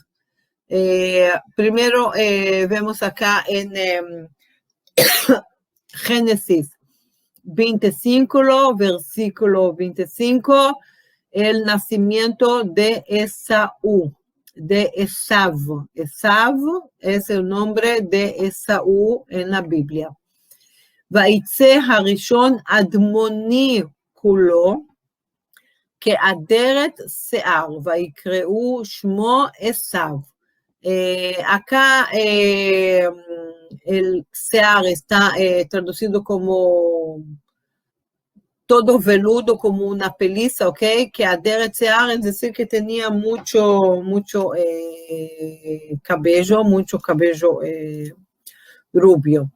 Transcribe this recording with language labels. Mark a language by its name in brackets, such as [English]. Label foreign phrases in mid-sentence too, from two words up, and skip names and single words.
[Spanish] Primero vemos acá en Génesis 25, versículo 25, el nacimiento de Esaú, de Esav. Esav es el nombre de Esaú en la Biblia. [Hebrew] ויצא הראשון אדמוני כלו כאדרת שער ויקראו שמו עשו. [Spanish] Acá el sear está traducido como todo veludo, como una peliza, ¿ok? Que [Hebrew] אדרת שער, [Spanish] es decir, que tenía mucho cabello, rubio.